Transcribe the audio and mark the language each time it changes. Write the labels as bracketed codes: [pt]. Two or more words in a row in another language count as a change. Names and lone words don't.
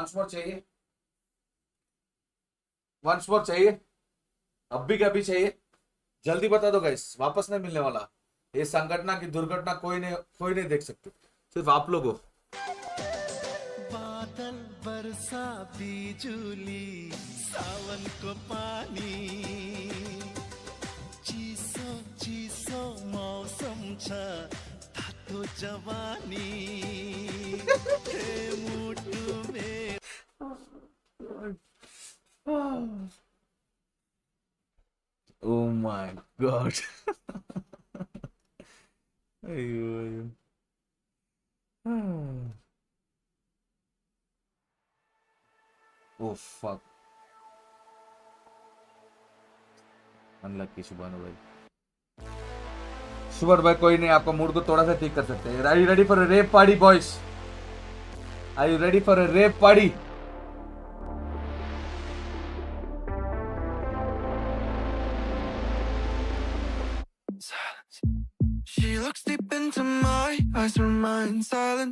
[en] once more [hi] चाहिए अब भी कभी चाहिए, जल्दी बता दो गाइस. वापस नहीं मिलने वाला. ये संगठना की दुर्घटना कोई नहीं देख सकते, सिर्फ आप लोग हो. [ne] बादल वर्षा बिजुली सावन को पानी चिसो चिसो मौसम छ तातो जवानी हे मुटु मेरो [en] Oh my god. Ayo. Oh fuck. Unlucky Shubhanu भाई. [hi] शुभर भाई कोई नहीं, आपका मूड को थोड़ा सा ठीक कर सकते हैं. [en] Are you ready for a rave party, boys? Are you ready for a rave party? She looks deep into my eyes, remain silent.